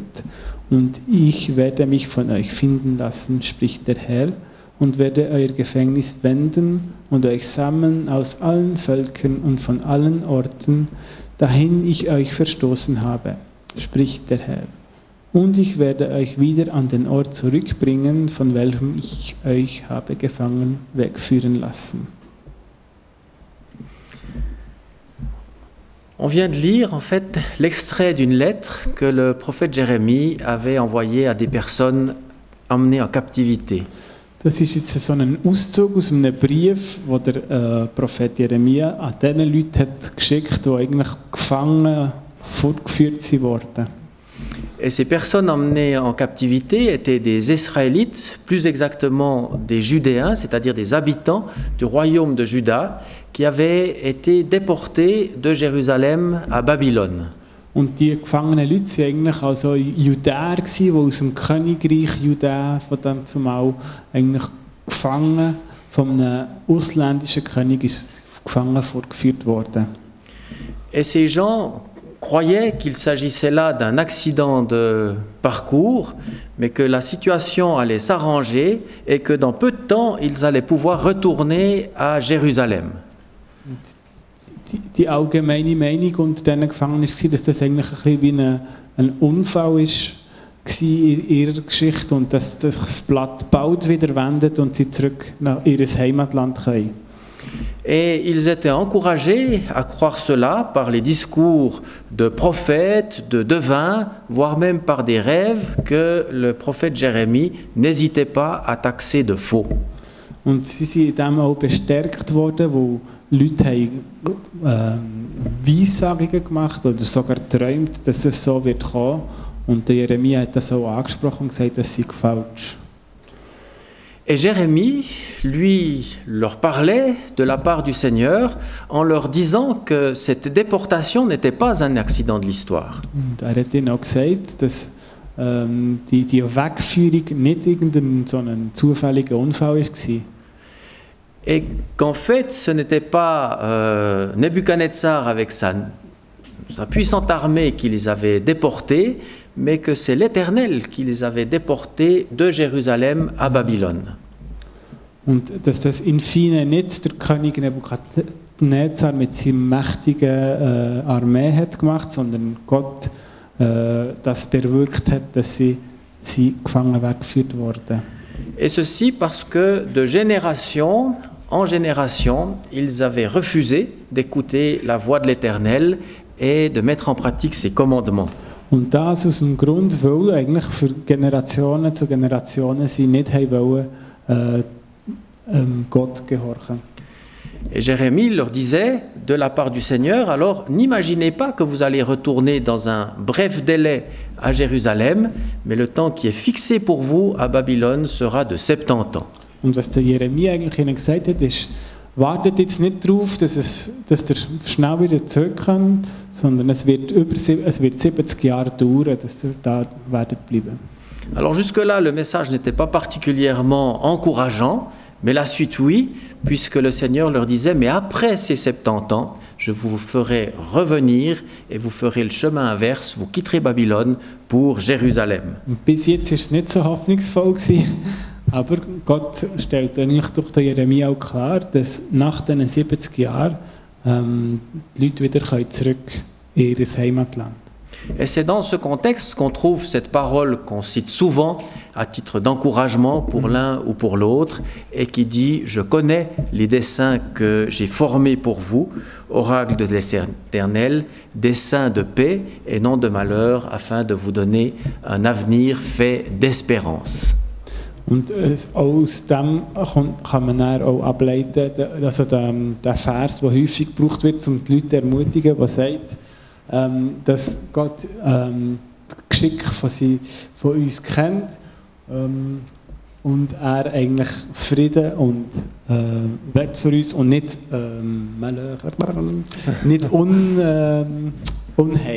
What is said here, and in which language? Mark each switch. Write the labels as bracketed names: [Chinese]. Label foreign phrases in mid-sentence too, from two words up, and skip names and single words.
[German] Und ich werde mich von euch finden lassen, spricht der Herr, und werde euer Gefängnis wenden und euch sammeln aus allen Völkern und von allen Orten, dahin ich euch verstoßen habe, spricht der Herr. Und ich werde euch wieder an den Ort zurückbringen, von welchem ich euch habe gefangen wegführen lassen. [French] On vient de lire en fait l'extrait d'une lettre que le prophète Jérémie avait envoyée à des personnes emmenées en captivité. [German] Das ist jetzt so ein Auszug aus einem Brief, den der Prophet Jeremia an diesen Leute hat geschickt, die eigentlich gefangen fortgeführt wurden. [French] Et ces personnes emmenées en captivité étaient des Israélites, plus exactement des Judéens, c'est-à-dire des habitants du royaume de Juda, qui avaient été déportés de Jérusalem à Babylone. [German] Und die gefangenen Leute waren eigentlich also Judäer, die aus dem Königreich Judäa von dem zumal eigentlich gefangen von einem ausländischen König gefangen fortgeführt worden. [French] Et ces gens croyaient qu'il s'agissait là d'un accident de parcours, mais que la situation allait s'arranger et que dans peu de temps, ils allaient pouvoir retourner à Jérusalem. [German] Die allgemeine Meinung unter diesen Gefangenen war, dass das eigentlich ein bisschen wie ein Unfall war in ihrer Geschichte und dass sich das Blatt bald wieder wendet und sie zurück nach ihr Heimatland können. [French] Et ils étaient encouragés à croire cela par les discours de prophètes, de devins, voire même par des rêves que le prophète Jérémie n'hésitait pas à taxer de faux. [German] Und sie sind in dem auch bestärkt worden, wo Leute haben Weissagungen gemacht oder sogar geträumt, dass es so wird kommen. Und der Jeremia hat das auch angesprochen und gesagt, das sei falsch. [French] Et Jérémie, lui, leur parlait de la part du Seigneur en leur disant que cette déportation n'était pas un accident de l'histoire. [German] Und hat ihnen auch gesagt, dass die Wegführung nicht irgendein so ein zufälliger Unfall war. [French] Et qu'en fait, ce n'était pas Nebuchadnezzar avec sa puissante armée qui les avait déportés, mais que c'est l'Éternel qui les avait déportés de Jérusalem à Babylone. [German] Und dass das [Latin] in fine [German] nicht der König Nebukadnezar mit seiner mächtigen Armee hat gemacht, sondern Gott das bewirkt hat, dass sie gefangen weggeführt wurden. [French] Et ceci parce que de génération en génération, ils avaient refusé d'écouter la voix de l'Éternel et de mettre en pratique ses commandements. [German] Und das aus dem Grund, weil eigentlich für Generationen zu Generationen sie nicht wollen, Gott gehorchen. [French] Et Jérémie leur disait de la part du Seigneur, alors n'imaginez pas que vous allez retourner dans un bref délai à Jérusalem, mais le temps qui est fixé pour vous à Babylone sera de 70 ans. [German] Und was der Jeremia eigentlich ihnen gesagt hat, ist, wartet jetzt nicht darauf, dass ihr schnell wieder zurückkommt, sondern es wird 70 Jahre dauern, dass ihr da werdet bleiben. [French] Alors jusque-là, le message n'était pas particulièrement encourageant, mais la suite oui, puisque le Seigneur leur disait, mais après ces 70 ans, je vous ferai revenir et vous ferez le chemin inverse, vous quitterez Babylone pour Jérusalem. [German] Und bis jetzt war es nicht so hoffnungsvoll gewesen. Aber Gott stellt eigentlich durch den Jeremia auch klar, dass nach diesen 70 Jahren die Leute wieder zurück in ihr Heimatland. [French] Et c'est dans ce contexte qu'on trouve cette parole qu'on cite souvent à titre d'encouragement pour l'un ou pour l'autre et qui dit « Je connais les desseins que j'ai formés pour vous, oracle de l'Éternel, desseins de paix et non de malheur, afin de vous donner un avenir fait d'espérance. » [German] Und aus dem kann man dann auch ableiten, also der Vers, der häufig gebraucht wird, um die Leute zu ermutigen, der sagt, dass Gott das Geschick von uns kennt und er eigentlich Frieden und will für uns und nicht Unheil.